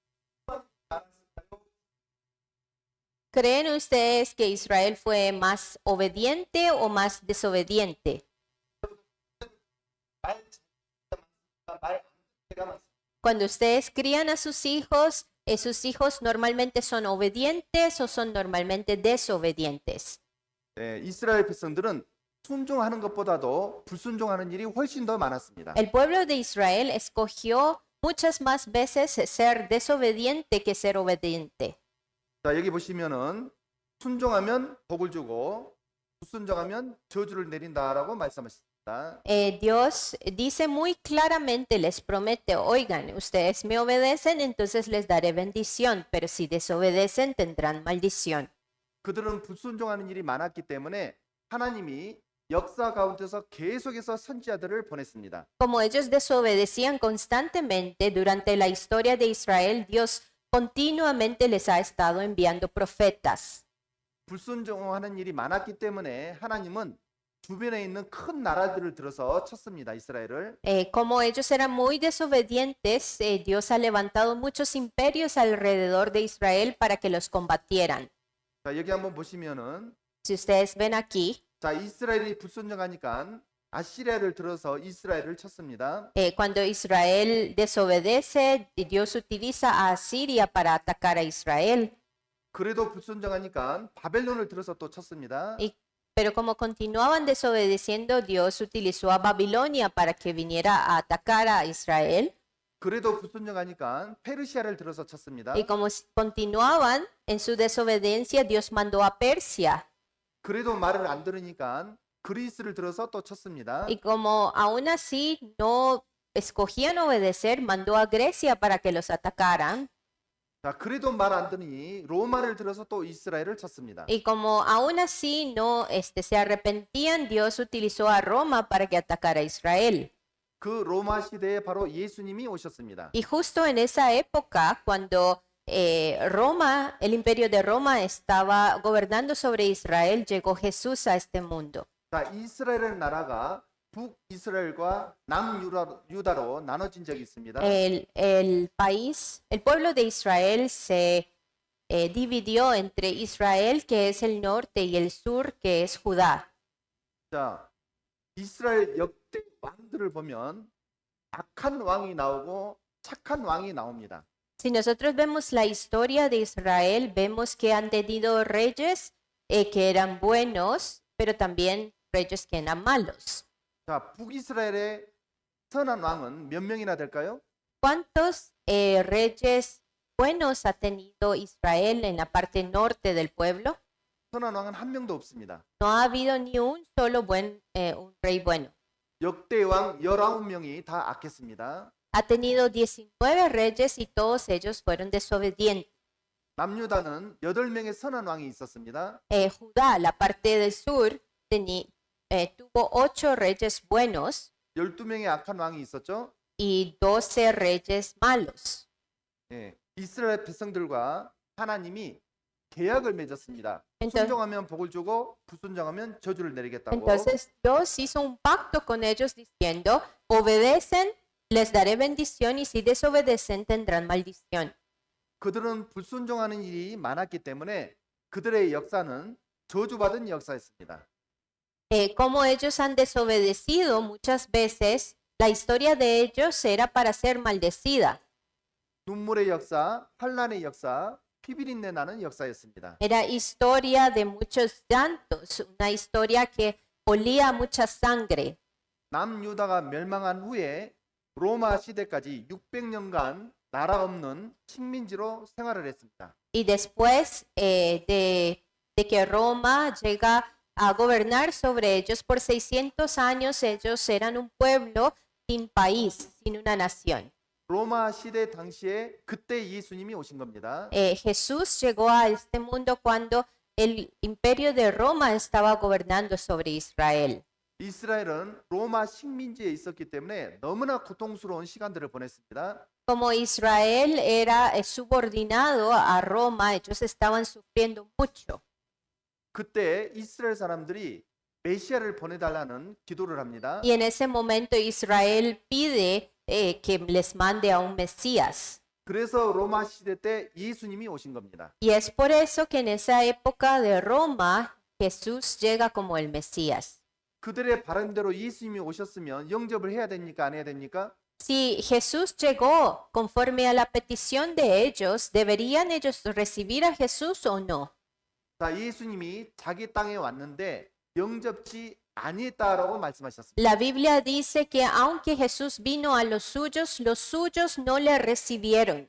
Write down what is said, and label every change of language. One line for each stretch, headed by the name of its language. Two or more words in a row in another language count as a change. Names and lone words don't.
Spanish: ¿Creen ustedes que Israel fue más obediente o más desobediente? Cuando ustedes crían a sus hijos, ¿esos hijos normalmente son obedientes o son normalmente desobedientes?
Korean: 이스라엘 백성들은 순종하는 것보다도 불순종하는 일이 훨씬 더 많았습니다.
Spanish: El pueblo de Israel escogió muchas más veces ser desobediente que ser obediente.
Korean: 자, 여기 보시면은 순종하면 복을 주고 불순종하면 저주를 내린다라고 말씀하셨습니다.
Spanish: Dios dice muy claramente, les promete, oigan, ustedes me obedecen, entonces les daré bendición, pero si desobedecen tendrán maldición.
Korean: 그들은 불순종하는 일이 많았기 때문에 하나님이 역사 가운데서 계속해서 선지자들을 보냈습니다.
Spanish: Como ellos desobedecían constantemente durante la historia de Israel, Dios continuamente les ha estado enviando profetas.
Korean: 불순종하는 일이 많았기 때문에 하나님은 주변에 있는 큰 나라들을 들어서 쳤습니다. 이스라엘을.
Spanish: Como ellos eran muy desobedientes, Dios ha levantado muchos imperios alrededor de Israel para que los combatieran.
Korean: 자, 여기 한번 보시면은
Spanish: Si ustedes ven aquí,
Korean: 자, 이스라엘이 불순종하니까 아시리아를 들어서 이스라엘을 쳤습니다.
Spanish: cuando Israel desobedece, Dios utiliza a Asiria para atacar a Israel.
Korean: 그래도 불순종하니까 바벨론을 들어서 또 쳤습니다.
Spanish: Pero como continuaban desobedeciendo, Dios utilizó a Babilonia para que viniera a atacar a Israel.
Korean: 그래도 불순종하니까 페르시아를 들어서 쳤습니다.
Spanish: Y como continuaban en su desobediencia, Dios mandó a Persia.
Korean: 그래도 말을 안 들으니까 그리스를 들어서 또 쳤습니다.
Spanish: Y como aún así no escogían obedecer, mandó a Grecia para que los atacaran.
Korean: 자, 그래도 말 안 들으니 로마를 들어서 또 이스라엘을 쳤습니다.
Spanish: Y como aún así no se arrepentían, Dios utilizó a Roma para que atacara a Israel.
Korean: 그 로마 시대에 바로 예수님이 오셨습니다.
Spanish: Y justo en esa época, cuando Roma, el imperio de Roma estaba gobernando sobre Israel, llegó Jesús a este mundo.
Korean: 자, 이스라엘 나라가 북이스라엘과 남유다로 나눠진 적이 있습니다.
Spanish: El pueblo de Israel se dividió entre Israel, que es el norte, y el sur, que es Judá.
Korean: 자, 이스라엘 역대 왕들을 보면 악한 왕이 나오고 착한 왕이 나옵니다.
Spanish: Si nosotros vemos la historia de Israel, vemos que han tenido reyes que eran buenos, pero también reyes que eran malos.
Korean: 자, 북이스라엘의 선한 왕은 몇 명이나 될까요?
Spanish: ¿Cuántos reyes buenos ha tenido Israel en la parte norte del pueblo?
Korean: 선한 왕은 한 명도 없습니다.
Spanish: No ha habido ni un solo un rey bueno.
Korean: 역대 왕 19명이 다 악했습니다.
Spanish: Ha tenido 19 reyes y todos ellos fueron desobedientes.
Korean: 남유다는 8명의 선한 왕이 있었습니다.
Spanish: Judá, la parte del sur, tuvo 8 reyes buenos
Korean: 12명의 악한 왕이 있었죠.
Spanish: y 12 reyes malos.
Korean: 예, 이스라엘 백성들과 하나님이 계약을 맺었습니다.
Spanish: Entonces,
Korean: 순종하면 복을 주고 불순종하면 저주를 내리겠다고.
Spanish: entonces Dios hizo un pacto con ellos diciendo, obedecen, les daré bendición y si desobedecen tendrán maldición.
Korean: 그들은 불순종하는 일이 많았기 때문에 그들의 역사는 저주받은 역사였습니다.
Spanish: Como ellos han desobedecido muchas veces, la historia de ellos era para ser maldecida.
Korean: 눈물의 역사, 환란의 역사, 피비린내 나는 역사였습니다.
Spanish: Era historia de muchos llantos, una historia que olía a mucha sangre.
Korean: 남유다가 멸망한 후에 로마 시대까지 600년간 나라 없는 식민지로 생활을 했습니다.
Spanish: Y después de que Roma llega a gobernar sobre ellos por 600 años, ellos eran un pueblo sin país, sin una nación.
Korean: 로마 시대 당시에 그때 예수님이 오신 겁니다.
Spanish: Jesús llegó a este mundo cuando el imperio de Roma estaba gobernando sobre Israel.
Korean: 이스라엘은 로마 식민지에 있었기 때문에 너무나 고통스러운 시간들을 보냈습니다.
Spanish: Como Israel era subordinado a Roma, ellos estaban sufriendo mucho.
Korean: 그때 이스라엘 사람들이 메시아를 보내달라는 기도를 합니다.
Spanish: Y en ese momento Israel pide que les mande a un Mesías.
Korean: 그래서 로마 시대 때 예수님이 오신 겁니다.
Spanish: Y es por eso que en esa época de Roma Jesús llega como el Mesías.
Korean: 그들의 바람대로 예수님이 오셨으면 영접을 해야 됩니까? 안 해야 됩니까?
Spanish: Si Jesús llegó conforme a la petición de ellos, ¿deberían ellos recibir a Jesús o no?
Korean: 자, 예수님이 자기 땅에 왔는데 영접지 아니했다라고 말씀하셨습니다.
Spanish: La Biblia dice que aunque Jesús vino a los suyos no le recibieron.